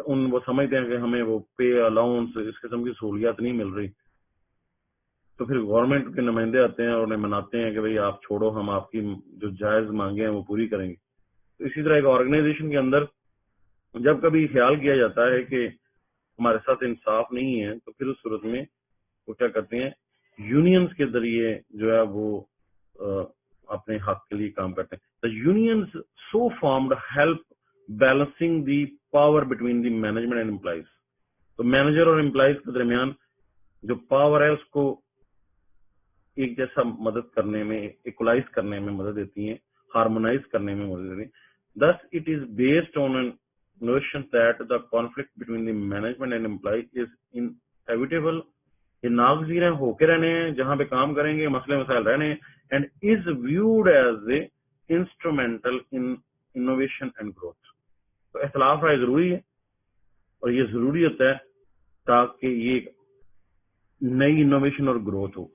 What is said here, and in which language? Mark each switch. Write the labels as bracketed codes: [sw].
[ur] وہ سمجھتے ہیں کہ ہمیں وہ پے الاؤنس اس قسم کی سہولیات نہیں مل رہی, تو پھر گورنمنٹ کے نمائندے آتے ہیں اور انہیں مناتے ہیں کہ بھئی آپ چھوڑو, ہم آپ کی جو جائز مانگیں ہیں وہ پوری کریں گے. تو اسی طرح ایک آرگنائزیشن کے اندر جب کبھی خیال کیا جاتا ہے کہ ہمارے ساتھ انصاف نہیں ہے تو پھر اس صورت میں وہ کیا کرتے ہیں, یونینز کے ذریعے جو ہے وہ اپنے حق کے لیے کام کرتے ہیں. [en] The unions so formed help balancing the power between the management and employees. [ur] تو مینیجر اور امپلائیز کے درمیان جو پاور ہے اس کو ایک جیسا مدد کرنے میں, ایکولائز کرنے میں مدد دیتی ہیں, ہارمونائز کرنے میں مدد دیتی ہیں. [en] Thus it is based on a notion that the conflict between the management and employees is inevitable. [ur] یہ ناگزیر ہیں, ہو کے رہنے ہیں, جہاں پہ کام کریں گے مسئلے مسائل رہنے ہیں, [en] And is viewed as a instrumental in innovation and growth. [ur] تو اختلاف رائے ضروری ہے, اور یہ ضروری ہوتا ہے تاکہ یہ نئی انوویشن اور گروتھ ہو.